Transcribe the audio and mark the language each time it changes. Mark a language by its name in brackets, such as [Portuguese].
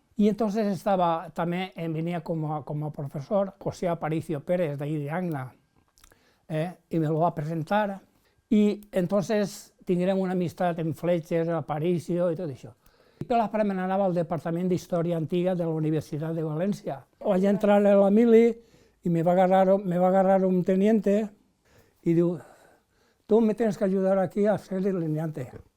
[Spanish] Y entonces también venía como profesor José Aparicio Pérez, de ahí de Anna, y me lo va a presentar. Y entonces [Catalan] tindrem una amistat amb Fletcher, Aparicio i tot això. I per la part me n'anava al Departament d'Història Antiga de la Universitat de València. Vaig entrar a la mili [Spanish] y me va a agarrar un teniente y diu, tú me tienes que ayudar aquí a ser delineante.